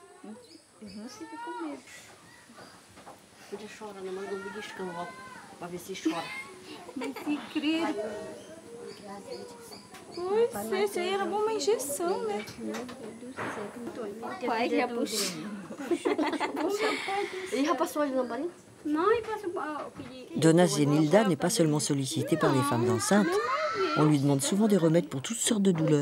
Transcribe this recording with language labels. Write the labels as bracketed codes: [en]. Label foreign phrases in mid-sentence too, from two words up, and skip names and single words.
[pt] Esse aí era uma injeção, né? Pai já puxou. Ele já passou ali na barriga? Não, ele passou. [fr] Dona Zenilda n'est pas seulement sollicitée par les femmes enceintes. On lui demande souvent des remèdes pour toutes sortes de douleurs.